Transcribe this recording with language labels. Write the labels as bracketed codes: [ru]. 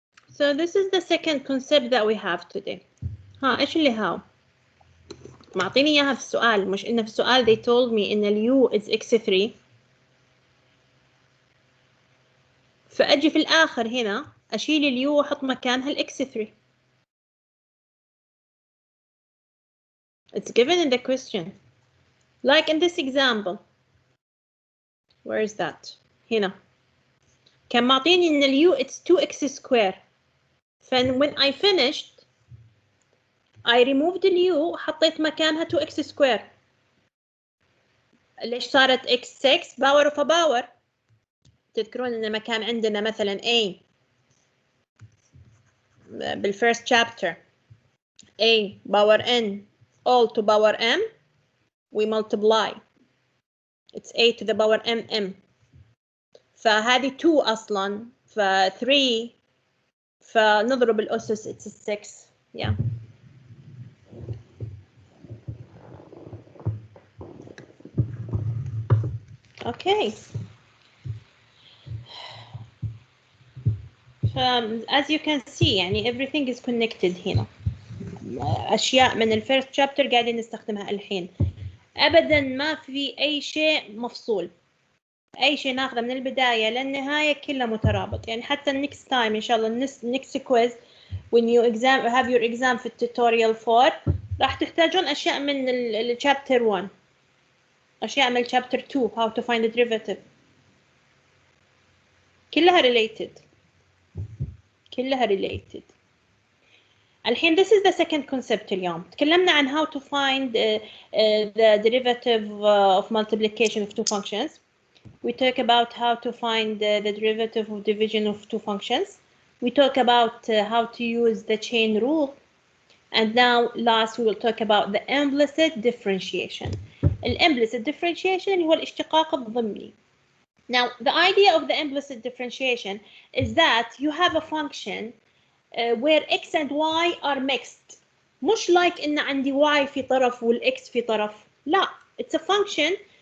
[en] So this is the second concept that we have today. [ar] ايش اللي هاو؟ معطيني اياها في السؤال، مش انه في السؤال [en] they told me [ar] ان اليو is x3. فاجي في الاخر هنا اشيل اليو واحط مكانها الاكس 3. [en] It's given in the question. Like in this example. Where is that? [ar] هنا. كان معطيني ان اليو [en] it's 2x square. when I finished I removed اليو [ar] وحطيت مكانها [en] 2x square. [ar] ليش صارت [en] x6 power of a power؟ [ar] تذكرون ان ما كان عندنا [en] مثلا a بالfirst chapter a power n all to power m we multiply. It's a to the power mm. [ar] فهذه 2 اصلا ف 3 فنضرب الاسس [en] it's 6. Yeah. Okay. As you can see [ar] يعني [en] everything is connected [ar] هنا. أشياء من الفيرست شابتر قاعدين نستخدمها الحين. أبدا ما في أي شيء مفصول. أي شيء ناخذه من البداية للنهاية كله مترابط. يعني حتى [en] next time [ar] إن شاء الله [en] next quiz when you have your exam في tutorial 4 [ar] راح تحتاجون أشياء من [en] chapter 1. [ar] أشياء من [en] chapter 2 how to find the derivative. [ar] كلها related. كلها related. [en] الحين this is the second concept اليوم. [ar] تكلمنا عن [en] how to find the derivative of multiplication of two functions. We talk about how to find the derivative of division of two functions. We talk about how to use the chain rule. And now last we will talk about the implicit differentiation. [ar] Implicit differentiation اللي هو الاشتقاق الضمني. [en] Now the idea of the implicit differentiation is that you have a function where x and y are mixed. [ar] مش like إن عندي y في طرف والx في طرف. لا, [en] it's a function